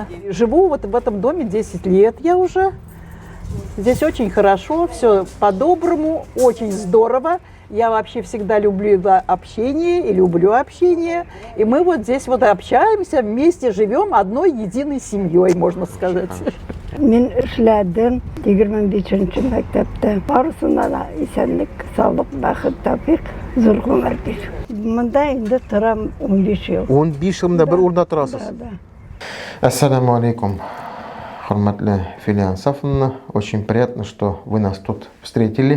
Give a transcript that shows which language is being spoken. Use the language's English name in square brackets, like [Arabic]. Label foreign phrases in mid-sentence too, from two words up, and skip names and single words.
[Russian] Живу вот в этом доме 10 лет я уже. Здесь очень хорошо, все по-доброму, очень здорово. Я вообще всегда люблю общение и люблю общение. И мы вот здесь вот общаемся, вместе живем одной единой семьей, можно сказать. [Tatar] Мен эшләдем 25-нче мәктәптә. Барысына да исәнлек, саулык, бәхет, тәүфыйк, зур гомер бир. Монда инде торам 15 ел. [Kazakh] 15 жылда бір урында тұрасыз? [Russian] Да. [Arabic] السلام عليكم. [Tatar] Хурматлы Филия Ансафовна, [Russian] очень приятно, что вы нас тут встретили.